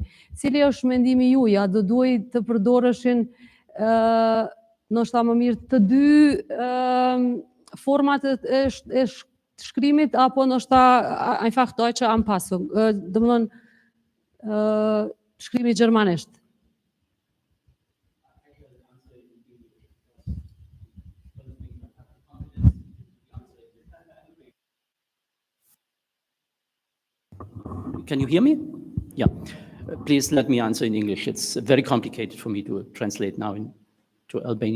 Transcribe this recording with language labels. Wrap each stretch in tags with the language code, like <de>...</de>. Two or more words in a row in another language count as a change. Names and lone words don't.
<sq>Cili është mendimi juaj, a do duhet të përdoreshin ndoshta më mirë të dy format e shkrimit, apo ndoshta</sq> <de>einfach Deutsche Anpassung,</de> <sq>domthon shkrimi gjermanisht.</sq> <en>Can you hear me? Yeah. Please let me answer in English. It's very complicated for me to translate now to Albanian.</en>